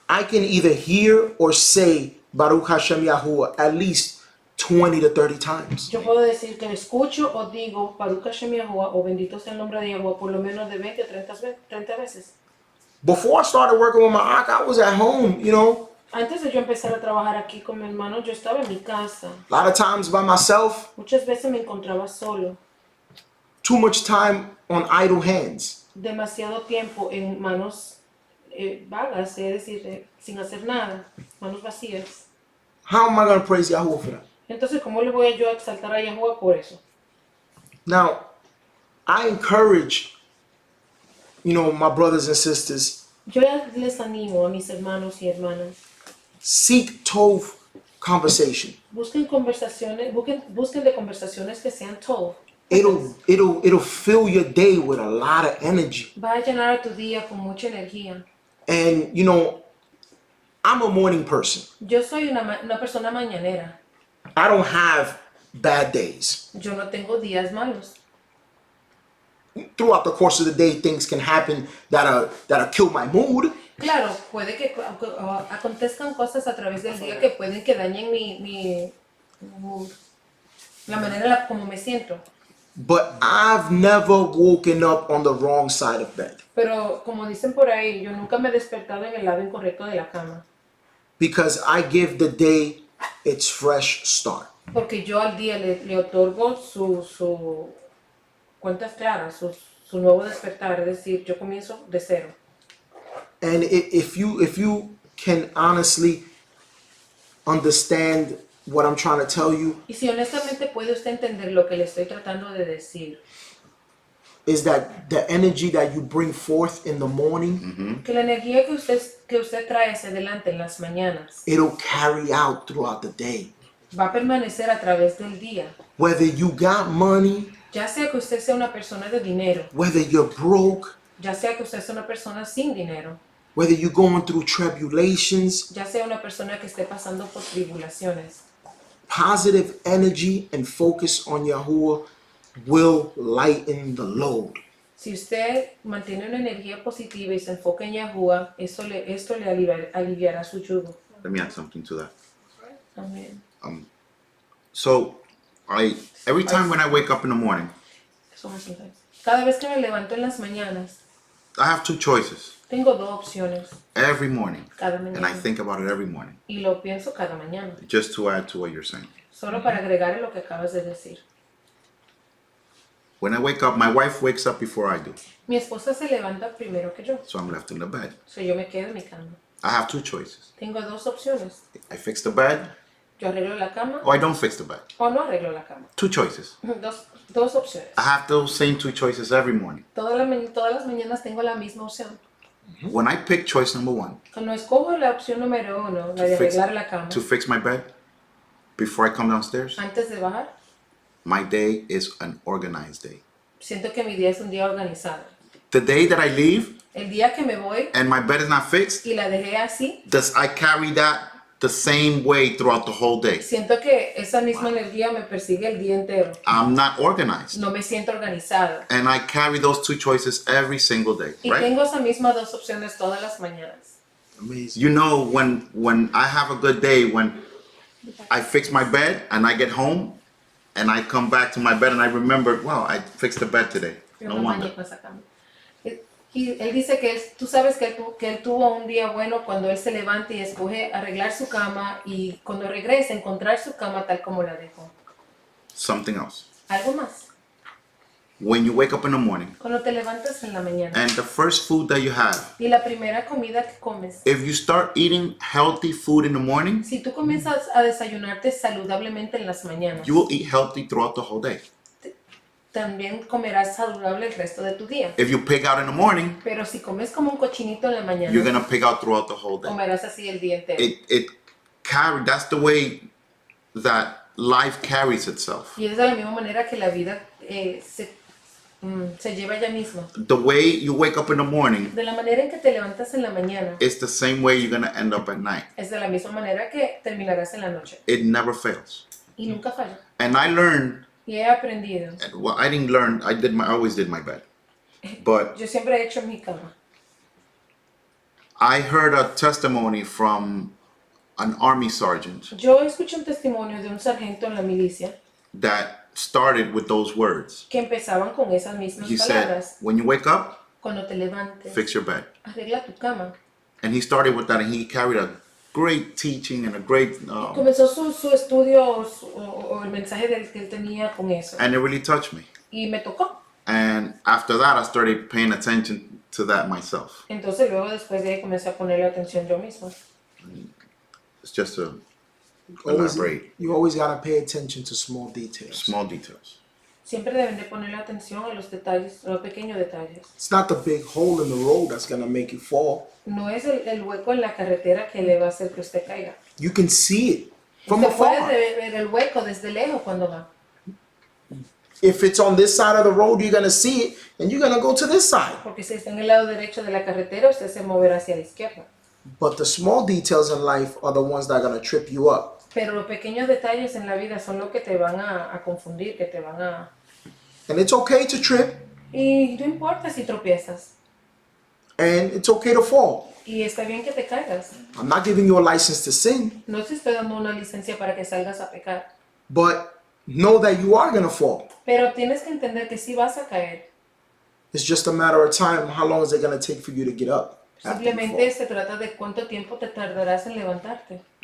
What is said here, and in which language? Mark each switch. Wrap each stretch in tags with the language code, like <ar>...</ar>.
<en>I can either hear or say Baruch Hashem Yahuwah at least 20 to 30 times.</en> <es>yo puedo decir que escucho o digo Baruch Hashem Yahuwah o bendito sea el nombre de Yahuwah por lo menos de 20 o 30 veces.</es> <en>Before I started working with my Ak, I was at home, you know,</en> <es>Antes de yo empezar a trabajar aquí con mi hermano, yo estaba en mi casa.</es> <en>a lot of times by myself,</en> <es>Muchas veces me encontraba solo.</es> <en>too much time on idle hands.</en> <es>Demasiado tiempo en manos vagas, es decir, sin hacer nada, manos vacías.</es> <en>How am I going to praise Yahuwah for that?</en> <es>Entonces, ¿cómo le voy yo a exaltar a Yahuwah por eso?</es> <en>Now, I encourage, my brothers and sisters,</en> <es>Yo les animo a mis hermanos y hermanas.</es> <en>seek Tov conversation.</en> <es>Busquen conversaciones, busquen de conversaciones que sean tov.</es> <en>It'll fill your day with a lot of energy.</en> <es>Va a llenar a tu día con mucha energía.</es> <en>And, I'm a morning person.</en> <es>Yo soy una persona mañanera.</es> <en>I don't have bad days.</en> <es>Yo no tengo días malos.</es> <en>Throughout the course of the day, things can happen that'll kill my mood.</en> <es>Claro, puede que acontezcan cosas a través del día que pueden que dañen la manera como me siento.</es> <en>But I've never woken up on the wrong side of bed.</en> <es>Pero como dicen por ahí, yo nunca me he despertado en el lado incorrecto de la cama.</es> <en>Because I give the day its fresh start.</en> <es>Porque yo al día le otorgo su cuentas claras, su nuevo despertar. Es decir, yo comienzo de cero.</es> <en>And if you can honestly understand what I'm trying to tell you,</en> <es>Y si honestamente puede usted entender lo que le estoy tratando de decir,</es> <en>is that the energy that you bring forth in the morning,</en> <es>que la energía que usted trae hacia adelante en las mañanas</es> <en>it'll carry out throughout the day.</en> <es>va a permanecer a través del día.</es> <en>Whether you got money,</en> <es>Ya sea que usted sea una persona de dinero,</es> <en>whether you're broke,</en> <es>ya sea que usted sea una persona sin dinero,</es> <en>whether you're going through tribulations,</en> <es>ya sea una persona que esté pasando por tribulaciones,</es> <en>positive energy and focus on Yahuwah will lighten the load.</en> <es>si usted mantiene una energía positiva y se enfoca en Yahuwah, esto le aliviará su yugo.</es> <en>Let me add something to that.</en> <es>Amén.</es> <en>So, every time when I wake up in the morning,</en> <es>Cada vez que me levanto en las mañanas,</es> <en>I have two choices.</en> <es>tengo dos opciones</es> <en>Every morning.</en> <es>cada</es> <en>And I</en> <es>mañana.</es> <en>think about it every morning.</en> <es>Y lo pienso cada mañana.</es> <en>Just to add to what you're saying.</en> <es>Solo para agregar lo que acabas de decir.</es> <en>When I wake up, my wife wakes up before I do.</en> <es>Mi esposa se levanta primero que yo,</es> <en>So I'm left in the bed. so</en> <es>yo me quedo en mi cama.</es> <en>I have two choices.</en> <es>Tengo dos opciones.</es> <en>I fix the bed</en> <es>Yo arreglo la cama</es> <en>or I don't fix the bed.</en> <es>o no arreglo la cama.</es> <en>Two choices.</en> <es>Dos opciones.</es> <en>I have those same two choices every morning.</en> <es>Todas las mañanas tengo la misma opción.</es> <en>When I pick choice number one,</en> <es>Cuando escojo la opción número uno, la de arreglar la cama,</es> <en>to fix my bed before I come downstairs,</en> <es>antes de bajar,</es> <en>my day is an organized day.</en> <es>siento que mi día es un día organizado.</es> <en>The day that I leave</en> <es>El día que me voy</es> <en>and my bed is not fixed,</en> <es>y la dejé así,</es> <en>I carry that the same way throughout the whole day.</en> <es>siento que esa misma energía me persigue el día entero.</es> <en>I'm not organized.</en> <es>No me siento organizado.</es> <en>And I carry those two choices every single day,</en> <es>Y</es> <en>right?</en> <es>tengo esas mismas dos opciones todas las mañanas.</es> <en>Amazing. You know, when I have a good day, when I fix my bed and I get home and I come back to my bed and I remember, wow, I fixed the bed today.</en> <es>Yo No me</es> <en>wonder.</en> <es>bañé con esa cama. Y él dice que tú sabes que él tuvo un día bueno cuando él se levanta y escoge arreglar su cama y cuando regresa encontrar su cama tal como la dejó.</es> <en>Something else.</en> <es>Algo más.</es> <en>When you wake up in the morning</en> <es>Cuando te levantas en la mañana</es> <en>and the first food that you have,</en> <es>y la primera comida que comes,</es> <en>if you start eating healthy food in the morning,</en> <es>si tú comienzas a desayunarte saludablemente en las mañanas,</es> <en>you will eat healthy throughout the whole day.</en> <es>también comerás saludable el resto de tu día.</es> <en>If you pig out in the morning,</en> <es>Pero si comes como un cochinito en la mañana,</es> <en>you're gonna pig out throughout the whole day.</en> <es>comerás así el día entero.</es> <en>That's the way that life carries itself.</en> <es>Y es de la misma manera que la vida se lleva ella misma.</es> <en>The way you wake up in the morning</en> <es>De la manera en que te levantas en la mañana,</es> <en>is the same way you're gonna end up at night.</en> <es>es de la misma manera que terminarás en la noche.</es> <en>It never fails.</en> <es>Y nunca falla.</es> <en>And I learned,</en> <es>Y he aprendido.</es> <en>well, I didn't learn, I always did my bed. But</en> <es>Yo siempre he hecho mi cama.</es> <en>I heard a testimony from an army sergeant</en> <es>Yo escuché un testimonio de un sargento en la milicia</es> <en>that started with those words.</en> <es>que empezaban con esas mismas</es> <en>He said,</en> <es>palabras.</es> <en>when you wake up,</en> <es>Cuando te levantes,</es> <en>fix your bed.</en> <es>arregla tu cama.</es> <en>And he started with that, and he carried a great teaching and a great,</en> <es>Comenzó su estudio o el mensaje que él tenía con eso.</es> <en>and it really touched me.</en> <es>Y me tocó.</es> <en>And after that, I started paying attention to that myself.</en> <es>Entonces luego después de ahí comencé a ponerle atención yo mismo.</es> <en>It's just to Always, elaborate you always gotta pay attention to small details. small details.</en> <es>Siempre deben de ponerle atención a los detalles, a los pequeños detalles.</es> <en>It's not the big hole in the road that's gonna make you fall.</en> <es>No es el hueco en la carretera que le va a hacer que usted caiga.</es> <en>You can see it from</en> <es>Usted puede</es> <en>afar.</en> <es>ver el hueco desde lejos cuando va.</es> <en>If it's on this side of the road, you're gonna see it, and you're gonna go to this side.</en> <es>Porque si está en el lado derecho de la carretera, usted se moverá hacia la izquierda.</es> <en>But the small details in life are the ones that are gonna trip you up.</en> <es>Pero los pequeños detalles en la vida son los que te van a confundir, que te van a...</es> <en>And it's okay to trip,</en> <es>Y no importa si tropiezas.</es> <en>and it's okay to fall.</en> <es>Y está bien que te caigas.</es> <en>I'm not giving you a license to sin,</en> <es>No te estoy dando una licencia para que salgas a pecar.</es> <en>but know that you are gonna fall.</en> <es>Pero tienes que entender que sí vas a caer.</es> <en>It's just a matter of time. How long is it gonna take for you to get up? after you</en> <es>Simplemente</es> <en>fall?</en> <es>se trata de cuánto tiempo te tardarás en levantarte.</es>